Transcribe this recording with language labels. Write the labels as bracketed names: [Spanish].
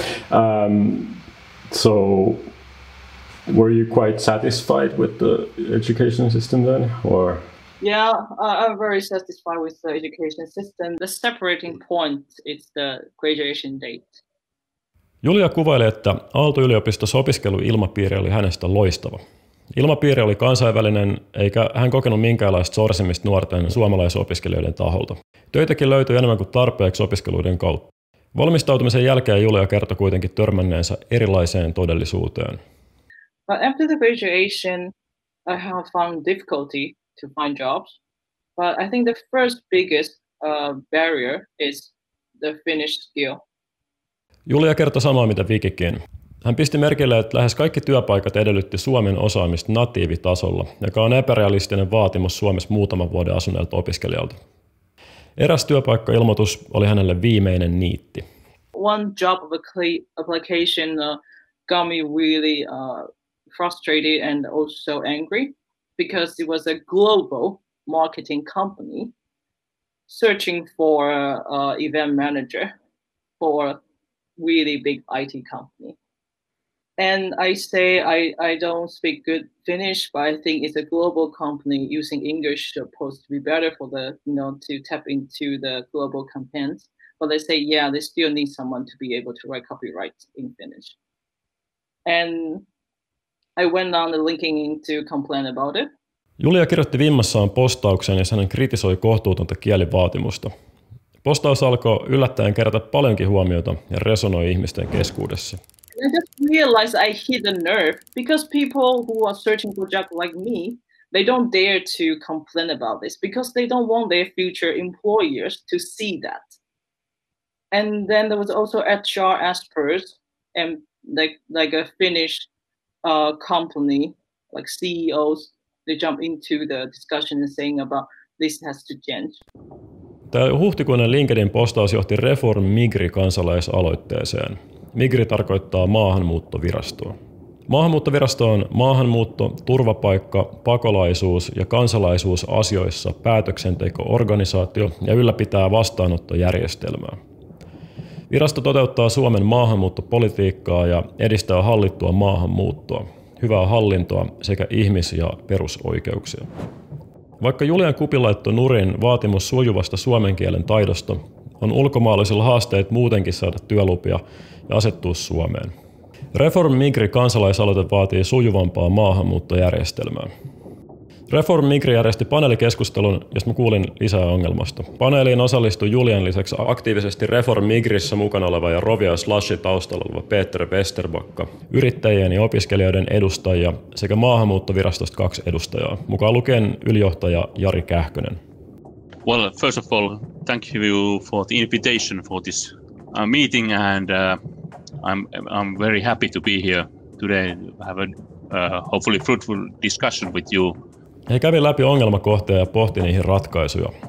[English] Yeah. So were you quite satisfied with the education system then, or? Yeah, I'm very satisfied with the education system. The separating point is the graduation date. [Finnish] Julia kuvailee, että Aalto-yliopistossa opiskeluilmapiiri oli hänestä loistava. Ilmapiiri oli kansainvälinen, eikä hän kokenut minkäänlaista sorsimista nuorten suomalaisopiskelijoiden taholta. Töitäkin löytyi enemmän kuin tarpeeksi opiskeluiden kautta. Valmistautumisen jälkeen Julia kertoi kuitenkin törmänneensä erilaiseen todellisuuteen. [English] But after the graduation, I have found difficulty to find jobs. But I think the first biggest barrier is the Finnish skill. [Finnish] Julia kertoi samaa mitä Vikikin. Hän pisti merkille, että lähes kaikki työpaikat edellytti suomen osaamista natiivitasolla, joka on epärealistinen vaatimus Suomessa muutaman vuoden asuneelta opiskelijalta. Eräs työpaikkailmoitus oli hänelle viimeinen niitti. [English] One job application got me really frustrated and also angry, because it was a global marketing company searching for an event manager for a really big IT company. And I say I don't speak good Finnish, but I think it's a global company. Using English supposed to be better for to tap into the global campaigns. But they say, yeah, they still need someone to be able to write copyright in Finnish. And I went on the LinkedIn to complain about it. [Finnish] Julia kirjoitti vimmassaan postauksen, jossa hän kritisoi kohtuutonta kielivaatimusta. Postaus alkoi yllättäen kerätä paljonkin huomiota ja resonoi ihmisten keskuudessa. [English] I just realized I hit a nerve because people who are searching for a job like me, they don't dare to complain about this because they don't want their future employers to see that. And then there was also HR experts and like a Finnish company, like CEOs, they jump into the discussion and saying about this has to change. [Finnish] Tämä huhtikuinen LinkedIn-postaus johti Reform Migri-kansalaisaloitteeseen. Migri tarkoittaa maahanmuuttovirastoa. Maahanmuuttovirasto on maahanmuutto, turvapaikka, pakolaisuus ja kansalaisuusasioissa päätöksenteko-organisaatio ja ylläpitää vastaanottojärjestelmää. Virasto toteuttaa Suomen maahanmuuttopolitiikkaa ja edistää hallittua maahanmuuttoa, hyvää hallintoa sekä ihmis- ja perusoikeuksia. Vaikka Julian Kupin laittoi nurin vaatimus sujuvasta suomen kielen taidosta, on ulkomaalaisilla haasteet muutenkin saada työlupia ja asettua Suomeen. Reform Migri kansalaisaloite vaatii sujuvampaa maahanmuuttojärjestelmää. Reform Migri järjesti paneelikeskustelun, josta mä kuulin lisää ongelmasta. Paneeliin osallistui Julian lisäksi aktiivisesti Reform Migrissä mukana oleva ja Rovia Slashi taustalla oleva Peter Westerbakka, yrittäjien ja opiskelijoiden edustajia sekä maahanmuuttovirastosta 2 edustajaa, mukaan lukien ylijohtaja Jari Kähkönen. [English] Well, first of all, thank you for the invitation for this meeting, and I'm very happy to be here today to have a hopefully fruitful discussion with you. [Finnish] He kävi läpi ongelmakohtia ja pohti niihin ratkaisuja.